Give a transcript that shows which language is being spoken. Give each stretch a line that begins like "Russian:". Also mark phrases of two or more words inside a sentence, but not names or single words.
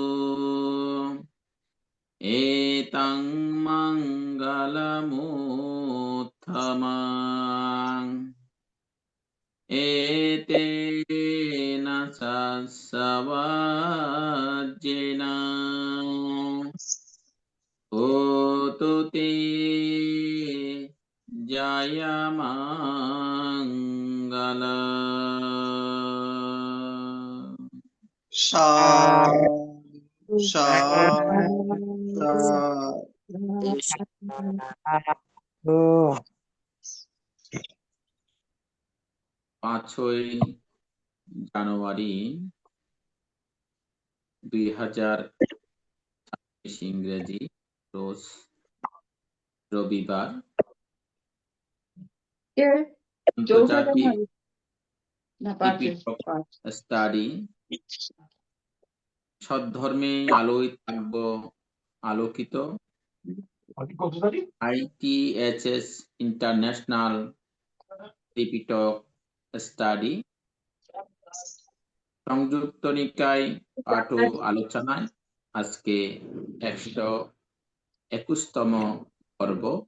Pali: এতং মঙ্গলমুত্তমং এতেন সস্বজ্জেন হোতু তে জয়মঙ্গলম। সাধু সাধু সাধু।
Bangla: 5ই জানুয়ারি 2026 ইংরেজি রোজ রবিবার আন্তর্জাতিক ত্রিপিটক স্টাডি সদ্ধর্মে আলোয় থাকব আলোকিত ITHS ইন্টারন্যাশনাল ত্রিপিটক স্টাডি সংযুক্ত নিকায় পাঠ ও আলোচনায় আজকে 121তম পর্ব।